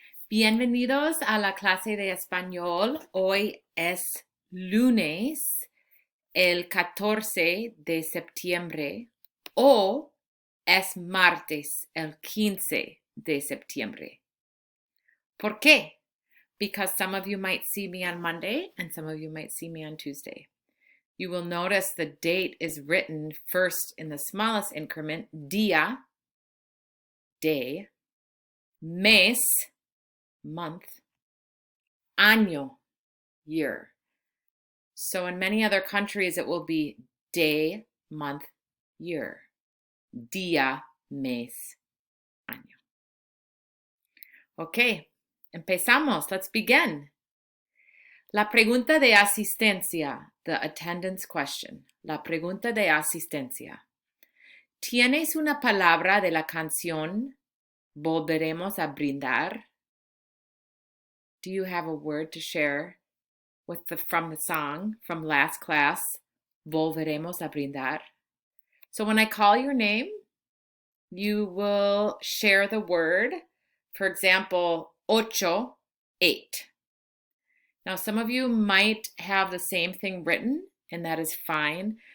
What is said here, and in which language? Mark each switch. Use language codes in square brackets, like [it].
[es] Bienvenidos a la clase de español. Hoy es lunes, el 14 de septiembre, o es martes, el 15 de septiembre. ¿Por qué? [en] Because some of you might see me on Monday and some of you might see me on Tuesday. You will notice the date is written first in the smallest increment, día, day, mes, month, año, year. So in many other countries, it will be day, month, year. [es] Día, mes, año. Okay, empezamos. [en] Let's begin. [es] La pregunta de asistencia, [en] the attendance question. [es] La pregunta de asistencia. ¿Tienes una palabra de la canción Volveremos a brindar? [en] Do you have a word to share from the song from last class, Volveremos a brindar? So when I call your name, you will share the word. For example, ocho, 8. Now, some of you might have the same thing written, and that is fine.